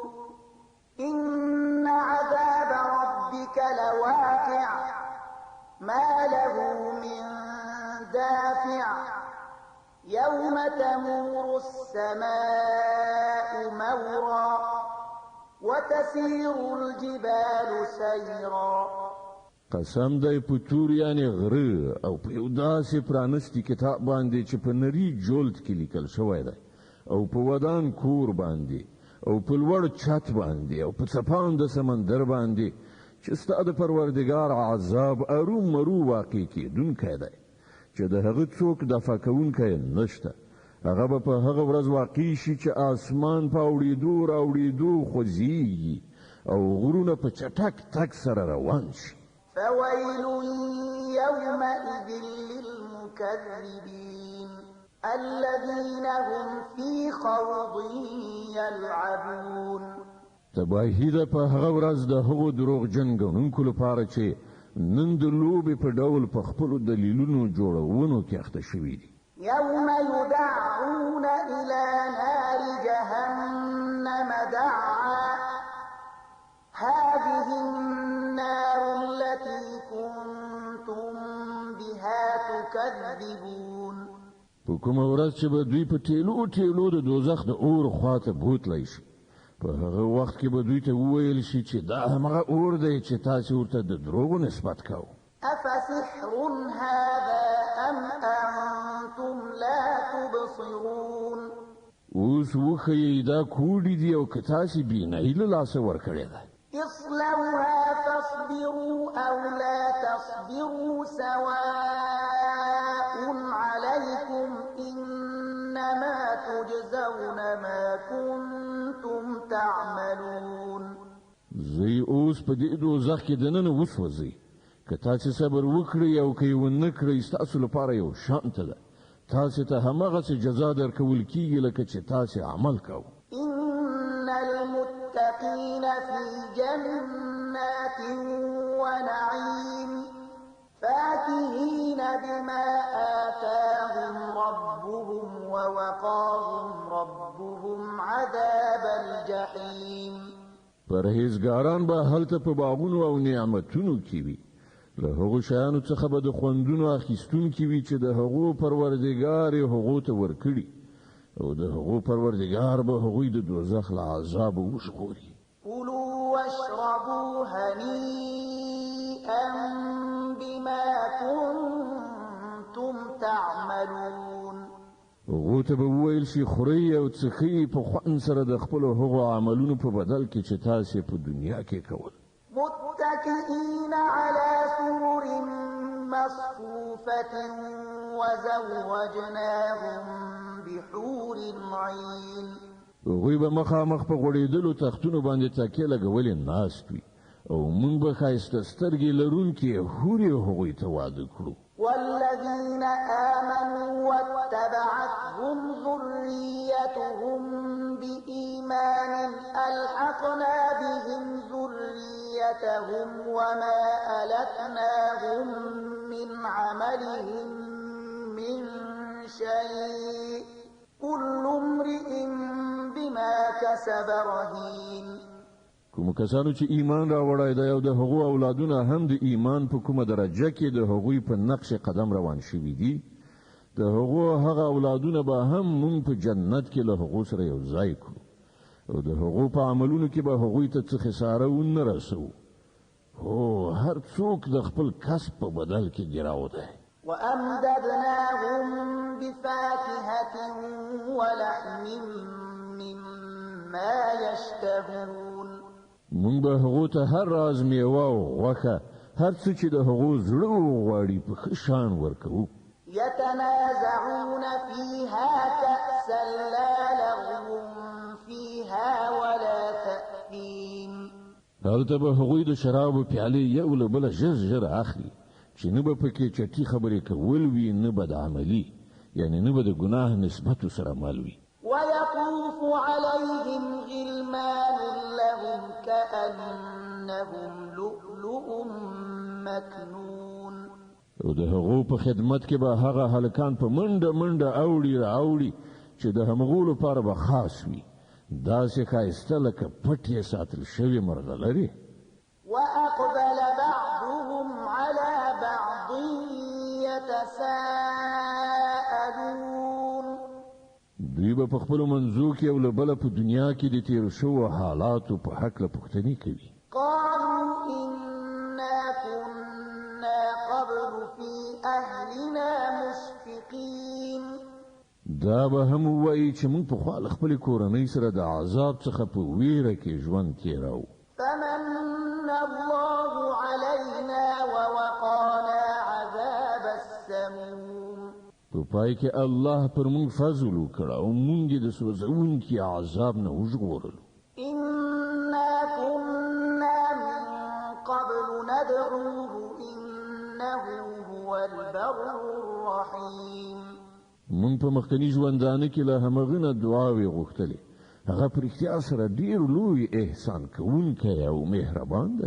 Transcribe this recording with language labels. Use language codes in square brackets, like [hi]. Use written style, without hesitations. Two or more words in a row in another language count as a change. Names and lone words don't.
[ar] إن عذاب ربك لواقع ما له من دافع يوم تمور السماء مورا وتسير الجبال سيرا. [ps] قسم دی په تور یعنی غره او په یو داسې پرانستی کتاب باندې چې په نری جلد کې لیکل شوی دی، او په ودان کور باندې او په لوړ چت باندې او په څپان د سمندر باندې چې ستا د پروردګار عذاب اروم مرو واقع کېدونکی دی چې د هغه څوک دفع کوونکی نشته. هغه به په هغه ورځ واقع شي چې آسمان په اورېدو راوړېدو خوځېږي او غرونه په چټک تک سره روان شي. [ar] فويل يومئذ للمكذبين الذين هم في خوض يلعبون. [ps] تباهي ده په هغه ورځ د هغو دروغجن ګڼونکو لپاره چې نن د لوبې په ډول په خپلو دلیلونو جوړونو کې اخته شوي دي. [ar] يوم يدعون إلى نار جهنم دعا هذه النار التي كنتم بها تكذبون. [ps] په کومه ورځ چې به دوی په ټیلو ټیلو د دوزخ د اور خواته بوتلی شي، په هغه وخت کې به دوی ته وویل شي چې دا همغه اور دی چې تاسې ورته د دروغو نسبت کوو. [ar] أفسحر هذا أم أنتم لا تبصرون. [ps] اوس وښیئ دا کوډې دي او که تاسې بینایي له لاسه ورکړې ده. [ar] اصلوها فاصبروا أو لا تصبروا سواء عليكم إنما تجزون ما كنتم تعملون. [ps] زی اوس په دې دوزخ کې دننه وسوځئ، که تاسې صبر وکړئ او که یې ونه کړئ ستاسو لپاره یو شانته ده. تاسې ته هماغسې جزا درکول کیږي لکه چې تاسې عمل کوو. [ar] إن المتقين للمتقين في جنات ونعيم فاكهين بما آتاهم ربهم ووقاهم ربهم عذاب الجحيم. [ps] پرهیزګاران به هلته په باغونو او نعمتونو کې وي، له هغو شیانو څخه به د خوندونو اخیستونکي وي چې د هغو پروردګار یې هغو ته ورکړي، او د هغو پروردګار به هغوی د دوزخ له عذابه وژغوري. [ar] كلوا واشربوا هنيئا بما كنتم تعملون. [ps] هغو ته به وویل شي خورئ او څښئ په خوند سره د خپلو هغو عملونو په بدل کې چې تاسې په دنیا کې کول. [ar] متكئين على سرر مصفوفة وزوجناهم بحور عين. [ps] هغوی به مخامخ په غوړېدلو تختونو باندې تکیه لګولې ناست وي، او موږ به ښایسته سترګې لرونکې حورې هغوی ته واده کړو. [ar] والذين آمنوا واتبعتهم ذريتهم بإيمان ألحقنا بهم ذريتهم وما ألتناهم من عملهم من شيء كل امرئ بما كسب رهين. [ps] کوم کسانو چې ایمان راوړای دی او د هغو اولادونه هم د ایمان په کومه درجه کې د هغوی په نقش قدم روان شوي دي، د هغو هغه اولادونه به هم مونږ په جنت کې له هغو سره یو ځای کړو، او د هغو په عملونو کې به هغوی ته څه خساره ونه رسوو. هو هر څوک د خپل کسب په بدل کې ګراو دی. [ar] وأمددناهم بفاكهة ولحم مما يشتهون. [ps] مونږ به هغو ته هر راز میوه او غوښه، هر څه چې د هغو زړه وغواړي په ښه شان ورکوو. [ar] يتنازعون فيها كأسا لا لغو فيها ولا تأثيم. [ps] هلته به هغوی د شرابو پیالې یو له بله ژر ژر اخلي، چې نه به پکې چټي خبرې کول وي، نه به د عملي، یعنی نه به د ګناه نسبتو سره مل وي. [ar] ويطوف عليهم غلمان لهم كأنهم لؤلؤ مكنون. [ps] او د هغو په خدمت کې به هغه هلکان په منډه منډه اوړي چې د همغو لپاره به خاص وي، داسې ښایسته لکه پټ یې ساتل شوي مرغلرې. [ar] وأقبل بعضهم على بعض يتساءلون. [ps] دوی به په خپلو منځو کې یو له بله په دنیا کې د تېرو شوو حالاتو په هکله پوښتنې کوي. [ar] قالوا إنا كنا قبل في أهلنا مشفقين. [ps] دا به هم وایي چې موږ پخوا له خپلې کورنۍ سره د عذاب څخه په ویره کې ژوند تېراو. [ar] فمن الله علينا ووقانا عذاب السموم. [ps] په پای کې الله پر موږ فضل وکړ او موږ د سوځونکي عذاب نه وژغورلو. [ar] إنا كنا من قبل ندعوه إنه هو البر الرحيم. [ps] موږ په مخکني ژوندانه کې له همغه نه دعاوې غوښتلې، هغه په رښتیا سره ډېر لوی احسان کوونکی او مهربان دی.